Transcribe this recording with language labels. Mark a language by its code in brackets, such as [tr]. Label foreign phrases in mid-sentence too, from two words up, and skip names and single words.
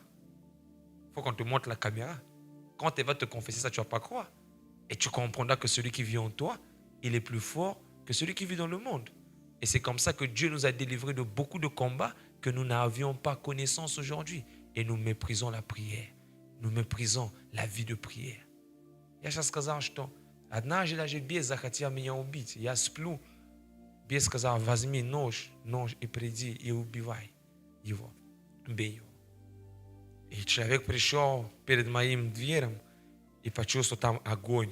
[fr] Il faut qu'on te montre la caméra. Quand elle va te confesser ça, tu ne vas pas croire. Et tu comprendras que celui qui vit en toi, il est plus fort que celui qui vit dans le monde. Et c'est comme ça que Dieu nous a délivrés de beaucoup de combats que nous n'avions pas connaissance aujourd'hui. Et nous méprisons la prière. Nous méprisons la vie de prière. [ru] Я сейчас сказал, что однажды даже бес захотел меня убить. Я сплю. Бес сказал, возьми нож и приди и убивай его. Бей его. И человек пришел перед моим дверем и почувствовал там огонь.